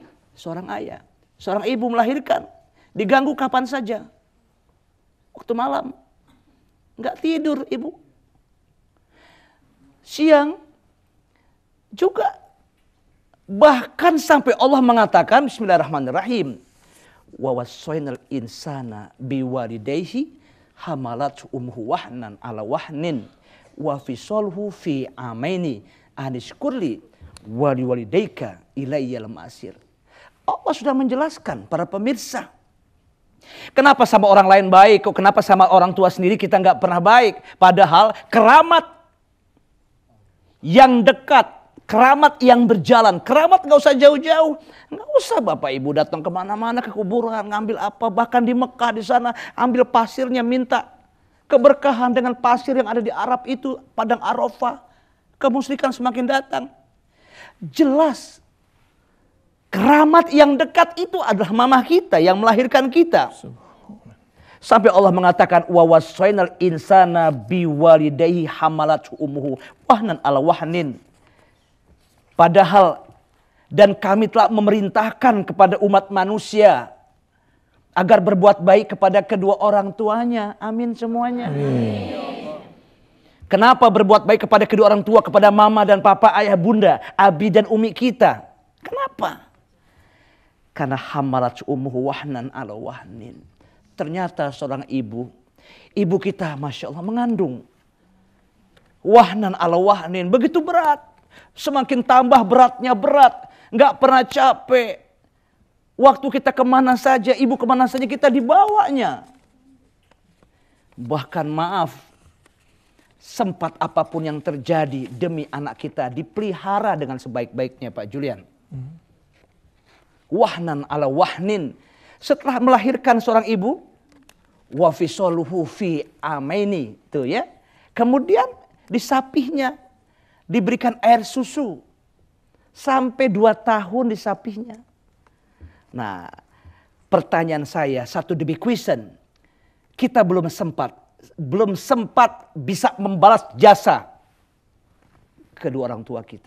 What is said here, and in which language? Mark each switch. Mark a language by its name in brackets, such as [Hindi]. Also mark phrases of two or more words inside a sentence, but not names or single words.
[Indonesian] Seorang ayah, seorang ibu melahirkan. Diganggu kapan saja. Waktu malam, nggak tidur ibu. Siang, juga. Bahkan sampai Allah mengatakan, bismillahirrahmanirrahim. [Arabic] ووصينا الإنسان بوالديه حملته أمه وهنا على وهن وفصاله في عامين أن اشكر لي ولوالديك إلي المصير. [Indonesian] Allah sudah menjelaskan para pemirsa. Kenapa sama orang lain baik, kok kenapa sama orang tua sendiri kita nggak pernah baik? Padahal keramat yang dekat, keramat yang berjalan, keramat nggak usah jauh-jauh, nggak usah bapak ibu datang kemana-mana ke kuburan ngambil apa, bahkan di Mekah di sana ambil pasirnya minta keberkahan dengan pasir yang ada di Arab itu padang Arafah. Kemusyrikan semakin datang. Jelas keramat yang dekat itu adalah mama kita yang melahirkan kita. Sampai Allah mengatakan [Arabic] ووصينا الإنسان بوالديه حملته أمه وهنا على وهن. [Indonesian] Padahal dan kami telah memerintahkan kepada umat manusia agar berbuat baik kepada kedua orang tuanya. Amin semuanya. Amin. Kenapa berbuat baik kepada kedua orang tua, kepada mama dan papa, ayah bunda, abi dan umi kita? Kenapa? Karena [Arabic] حملته أمه وهنا على وهن. [Indonesian] Ternyata seorang ibu Ibu kita [Arabic] ما شاء الله [Indonesian] mengandung. [Arabic] وهنا على وهن, [Indonesian] begitu berat. Semakin tambah beratnya berat. Nggak pernah capek. Waktu kita kemana saja, ibu kemana saja kita dibawanya. Bahkan maaf, sempat apapun yang terjadi demi anak kita dipelihara dengan sebaik-baiknya Pak Julian. [Arabic] وهنا على وهن. [Indonesian] Setelah melahirkan seorang ibu, [Arabic] وفصاله في عامين, [Indonesian] tuh ya. Kemudian disapihnya, diberikan air susu sampai 2 tahun disapihnya. Nah, pertanyaan saya satu demi question, kita belum sempat bisa membalas jasa kedua orang tua kita.